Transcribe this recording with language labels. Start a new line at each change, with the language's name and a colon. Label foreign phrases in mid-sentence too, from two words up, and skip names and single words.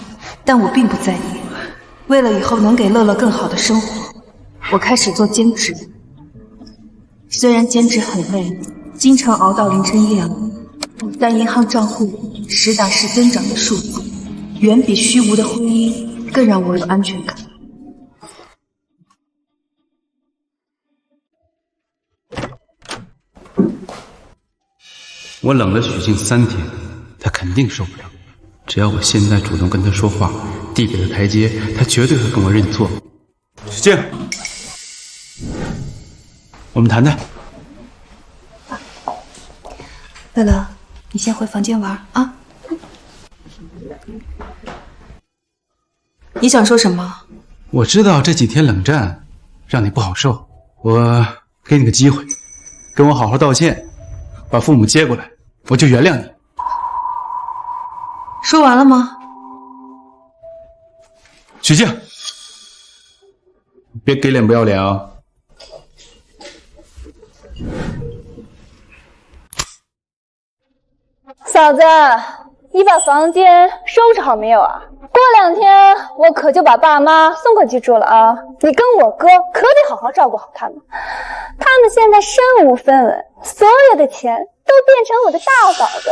Chinese: 但我並不在意。為了以後能給樂樂更好的生活，我開始做兼職。雖然兼職很累， 經常熬到凌晨1、2點，但銀行賬戶實打實增長的數字，遠比虛無的婚姻更讓我有安全感。我冷了许靜3天，他肯定受不了。只要我现在主动跟他說話，遞給他台階，他絕對會跟我認錯。許靜，我們談談。樂樂，你先回房間玩啊。你想說什麼？我知道這幾天冷戰讓你不好受，我給你個機會，跟我好好道歉，把父母接過來，我就原諒你。說完了嗎？許靜，別給臉不要臉啊！嫂子，你把房間收拾好没有啊？过2天我可就把爸媽送過去住了啊！你跟我哥可得好好照顧好他們，他們現在身無分文，所有的錢都變成我的大嫂子了。